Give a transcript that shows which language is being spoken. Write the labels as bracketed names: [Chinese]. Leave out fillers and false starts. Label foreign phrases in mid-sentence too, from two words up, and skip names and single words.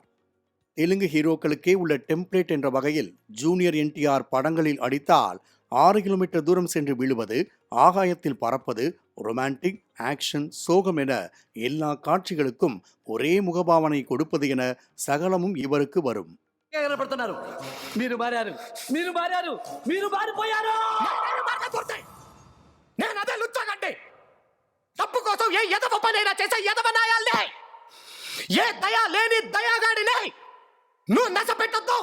[Tamil] தெலுங்கு ஹீரோக்களுக்கே உள்ள டெம்ப்ளேட் என்ற வகையில் ஜூனியர் என்டிஆர் படங்களில் அடித்தால் 6 கிலோமீட்டர் தூரம் சென்று விழுவது, ஆகாயத்தில் பறப்பது, ரொமான்டிக், ஆக்ஷன், சோகம் என எல்லா காட்சிகளுக்கும் ஒரே முகபாவனை கொடுப்பது என சகலமும் இவருக்கு வரும். [Telugu] మీరు మారారు మీరు మారారు మీరు మారిపోయారు. నేను అదే లుచ్చగండి. తప్పు కోసం ఏ ఎదవ పనైనా చేసే ఎదవ నాయాలనే, ఏ దయా లేని దయాగాడినే నువ్వు నశ పెట్టొద్దు.